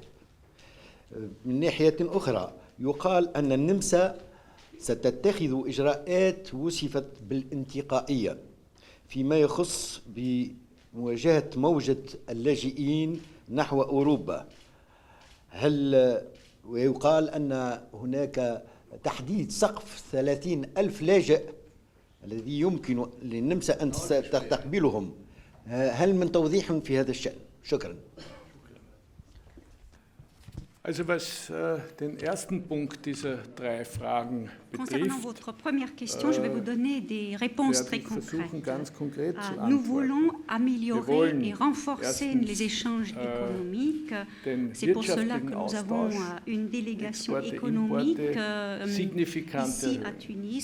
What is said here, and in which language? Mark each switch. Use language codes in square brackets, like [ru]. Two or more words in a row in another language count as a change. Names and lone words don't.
[ar] من ناحية أخرى، يقال أن النمسا ستتخذ إجراءات وصفت بالانتقائية فيما يخص بمواجهة موجة اللاجئين نحو أوروبا. ويقال أن هناك تحديد سقف 30,000 لاجئ الذي يمكن للنمسا أن تستقبلهم. هل من توضيح في هذا الشأن؟ شكرا. [de] Also was den ersten Punkt dieser drei Fragen [fr] Concernant votre première question, je vais vous donner des réponses très concrètes. Nous Nous voulons améliorer et renforcer les échanges économiques. C'est pour cela que nous avons une délégation économique ici à Tunis.